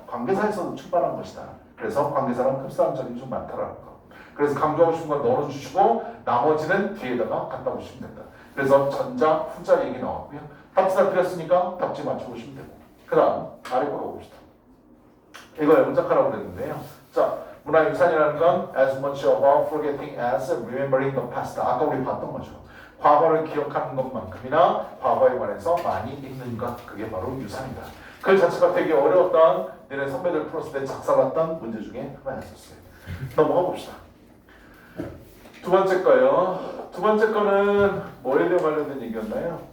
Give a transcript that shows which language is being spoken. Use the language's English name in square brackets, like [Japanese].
[Korean] 관계사에서도 출발한 것이다. 그래서 관계사랑 흡사한 점이 좀 많다라는 거. 그래서 강조하고 싶은 건 넣어주시고 나머지는 뒤에다가 갖다 보시면 된다. 그래서 전자, 후자 얘기 나왔고요. 답지 다 드렸으니까 답지 맞춰보시면 되고 그 다음 아래 거 가봅시다. 이거 영작하라고 그랬는데요. 자, 문화유산이라는 건 [English] as much about forgetting as remembering the past. [Korean] 아까 우리 봤던 거죠. 과거를 기억하는 것만큼이나 과거에 관해서 많이 읽는 것, 그게 바로 유산이다. 그 자체가 되게 어려웠던 너네 선배들 풀었을 때 작살났던 문제 중에 하나였었어요. 넘어가 봅시다. 두 번째 거요. 두 번째 거는 뭐에 대해 관련된 얘기였나요?